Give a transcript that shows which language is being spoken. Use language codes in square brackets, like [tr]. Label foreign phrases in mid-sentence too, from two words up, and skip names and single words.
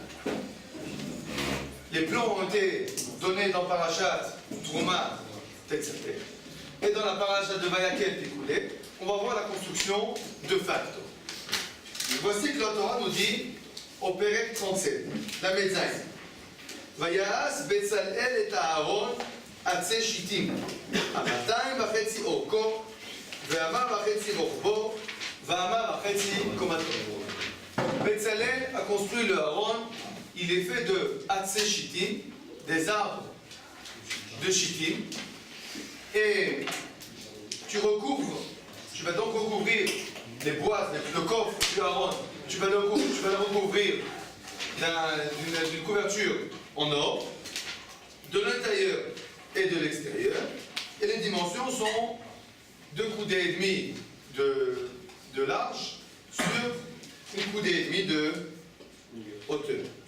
[fr] Les plans ont été donnés dans Parashat Trouma Tetzaveh. Et dans la paracha de Vayakel Pécoulé, on va voir la construction de facto. Voici que la Torah nous dit au Pérec 37, la Metzaï. [he] ויעש בצלאל את הארון עצי שטים אמתים וחצי ארכו ואמה וחצי רחבו ואמה וחצי קמתו. [fr] Betzalel a construit le Aaron, il est fait de [he] עצי שטים, [fr] des arbres de Shittim, et tu vas donc recouvrir les boîtes, le coffre du Aaron, tu vas le recouvrir d'une couverture en or, de l'intérieur et de l'extérieur, et les dimensions sont 2 coudées et demi de large sur 1 coudée et demi de hauteur.